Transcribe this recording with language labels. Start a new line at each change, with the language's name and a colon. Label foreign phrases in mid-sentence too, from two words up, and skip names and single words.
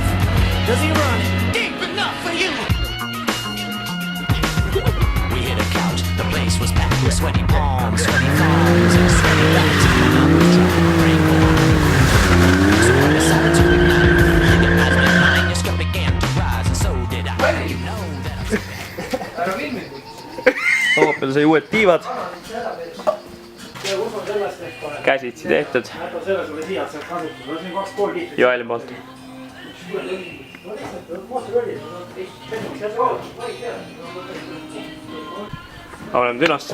English: Does he run it deep enough for you? We hit a couch, the place was packed with sweaty palms, sweaty palms, and sweaty backs. I was trying to break away. So I decided to ignite. Your eyes went blind, your skirt began to rise, and so did I. You know that I'm
Estonian: Oopel sai uued tiivad. Käsitsi tehtud. Joeli poolt. Oleme Dünosse.